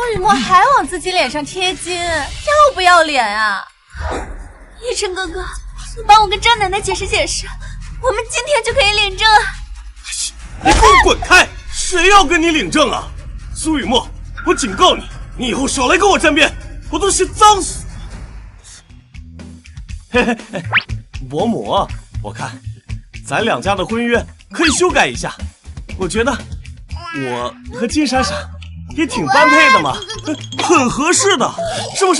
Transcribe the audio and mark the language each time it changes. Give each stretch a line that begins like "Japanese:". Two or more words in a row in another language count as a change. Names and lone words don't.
Chinese: 蘇雨墨還往自己臉上貼金，要不要臉啊？奕晨哥哥，你幫我跟張奶奶解釋解釋，我們今天就可以領證啊！你給我滾開！誰要跟你領證啊？蘇雨墨，我警告你，你以後少來跟我沾邊，我都是髒死。嘿嘿嘿，伯母，我看咱兩家的婚約可以修改一下，我覺得我和金閃閃也挺般配的嘛，很合適的，是不是？